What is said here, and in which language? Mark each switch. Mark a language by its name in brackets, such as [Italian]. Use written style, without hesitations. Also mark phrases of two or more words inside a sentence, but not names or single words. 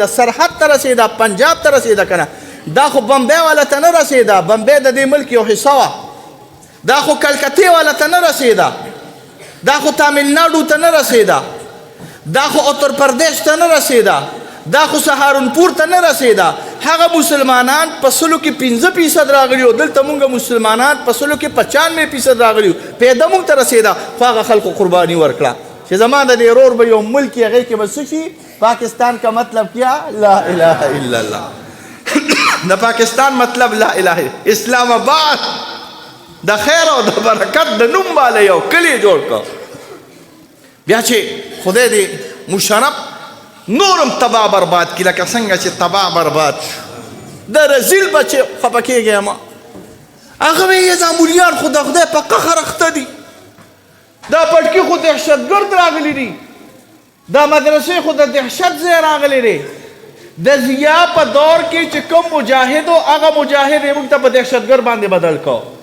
[Pashto] سرحد ته رسېده پنجاب ته رسېده که نه دا خو بمبی والا ته نه رسېده بمبی د دې ملک یو حصه وه دا خو کلکتې والا ته نه رسېده دا خو تاملناډو ته نه رسېده دا خو اتر پردیش ته نه رسېده دا خو سهارنپور ته نه رسېده هغه مسلمانان په 100% راغلي وو دلته مونږ مسلمانان په 95% راغلي وو پیدا مونږ ته رسېده خو هغه خلکو قرباني ورکړه چې زما د دې ورور به یو ملک یې هغې کې به څه شي [Urdu] پاکستان کا مطلب کیا [Arabic] لا اله الا الله [Pashto] د پاکستان مطلب [Arabic] لا اله [Pashto] اسلام آباد د خیر او د برکت د نوم بالا یو کلی جوړ کړ بیا چې خدای دې مشرف نورم تباه برباد کړي لکه څنګه چې تباه برباد شو د رزیل بچې خفه کېږي ما هغه وایي دا مولیان خو د خدای په قهر اخته دي دا پټکي خو دهشتګرد راغلي دي دا مدرسې خو د دهشت ځای راغلی دی د ضیا په دور کې چې کوم مجاهد و هغه مجاهد یې موږ ته په دهشتګرد باندې بدل کو